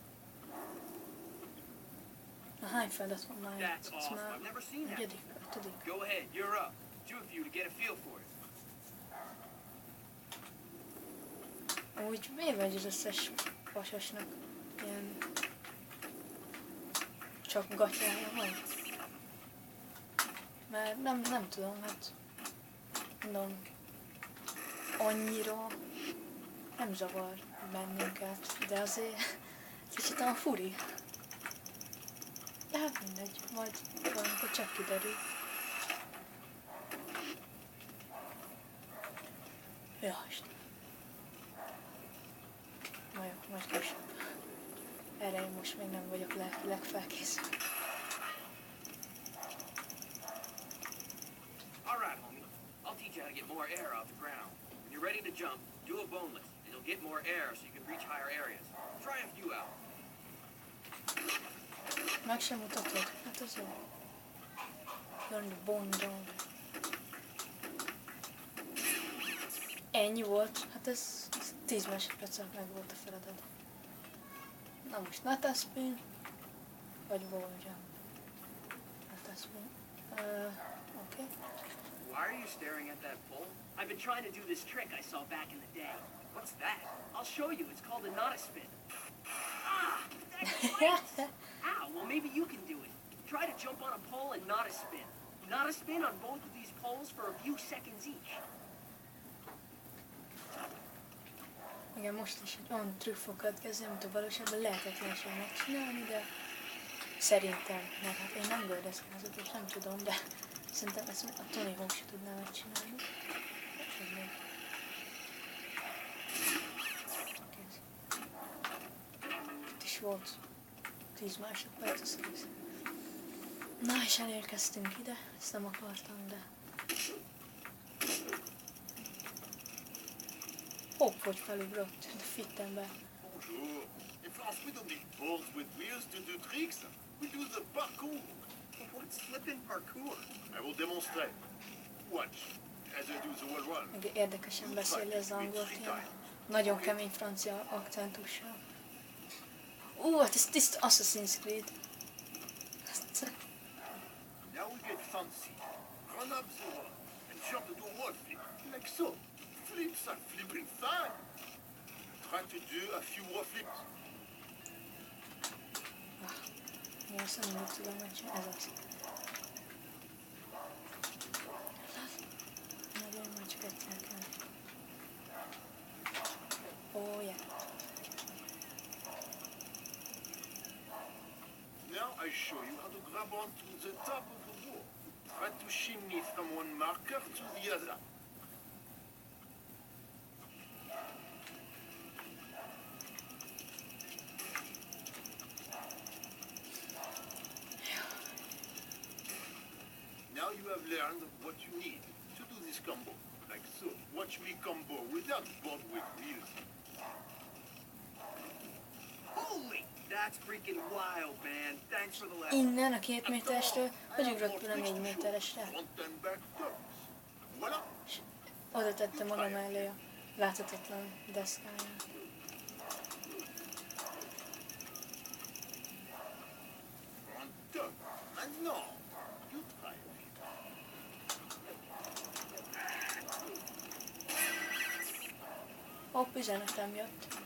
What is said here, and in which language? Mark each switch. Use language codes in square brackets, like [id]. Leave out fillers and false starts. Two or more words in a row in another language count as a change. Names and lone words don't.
[hu] Na, hány feladat van már? [en] That's [hu] Ez [en] awesome. [hu] már [en] I've never seen that. [hu] negyedik, ötödik. [en] Go ahead, you're up. Do a few to get a feel for it. [hu] Úgy miért vagy az összes pasasnak ilyen csak gatyája van? Mert nem tudom, hát mondom, annyira nem zavar bennünket, de azért kicsit a furi. De hát mindegy, majd valamikor csak kiderül. Ja, Isten. Na jó, majd később. Erre én most még nem vagyok lelkileg felkészülve. [en] All right, homie. I'll teach you how to get more air off the ground. When you're ready to jump, do a boneless. It'll get more air so you can reach higher areas. Try a few out. [hu] Meg sem mutatod? Hát az jó. [en] Learn the bone down. [hu] Ennyi volt? Hát ez 10 másodperc alatt meg volt a feladat. Na most [en] Nata spin, [hu] vagy [en] wall jump. Nata spin. Okay. Why are you staring at that pole? I've been trying to do this trick I saw back in the day. What's that? I'll show you. It's called a not a spin. Ah! That bites! Ow, well maybe you can do it. Try to jump on a pole and not a spin. Not a spin on both of these poles for a few seconds each. [hu] Igen, most is egy olyan trükk fog következni, amit a valóságban lehetetlenség megcsinálni, de szerintem, mert hát én nem gördeszkázok és nem tudom, de szerintem ezt a Tony Hawk se tudná megcsinálni. Úgyhogy még. Kész. Itt is volt 10 másodperc, az kész. Na és elérkeztünk ide, ezt nem akartam, de... Hopp, hogy felugrott, de fittem be. [fr] Bonjour. [en] In France, we don't need balls with wheels to do tricks. We do the parkour. What's flipping parkour? I will demonstrate. Watch as I do the wall run. [hu] Meg érdekesen beszéli az angolt, ilyen nagyon kemény francia akcentussal. Hát ez tiszta Assassin's Creed. [en] Now we get fancy. Run up the wall and jump into a wall flip, like so. Flips are flipping fine. Try to do a few wall flips. [hu] Én azt nem úgy tudom megcsinálni, ez az. Nagyon már csak egyszer kell. [en] Oh, yeah. Now I show you how to grab onto the top of the wall. Try to shimmy from one marker to the other. Now you have learned what you need to do this combo. Like so. Watch me combo without board with wheels. Holy! That's freaking wild, man. Thanks for the lesson. [hu] Innen a 2 méterestől, hogy ugrott fel a 4 méteresre. [en] Front-and-back turns. [fr] Voilà. [hu] Oda tette maga mellé a láthatatlan deszkáján. [en] Front turn. Maintenant, you try it. [hu] Hopp, üzenetem jött.